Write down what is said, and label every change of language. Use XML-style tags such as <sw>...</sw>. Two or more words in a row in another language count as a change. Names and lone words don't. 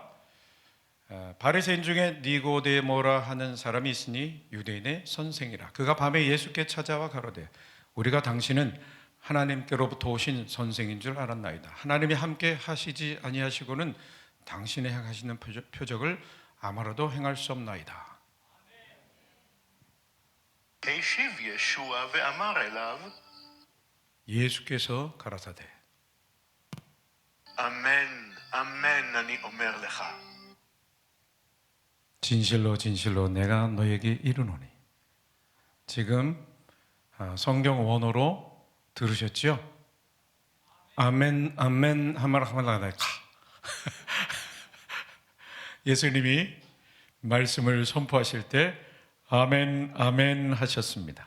<ko>바리새인 중에 니고데모라 하는 사람이 있으니 유대인의 선생이라. 그가 밤에 예수께 찾아와 가로되 우리가 당신은 하나님께로부터 오신 선생인 줄 알았나이다. 하나님이 함께 하시지 아니하시고는 당신의 행하시는 표적을 아무라도 행할 수 없나이다.</ko> <he>השיב ישוע ואמר אליו,</he> <ko>예수께서 가라사대</ko> <he>אמן, אמן אני אומר לך,</he> <ko>진실로 진실로 내가 너에게 이르노니. 지금 성경 원어로 들으셨죠? 아멘 아멘 하마라하마라가 예수님이 말씀을 선포하실 때 아멘 아멘 하셨습니다.</ko>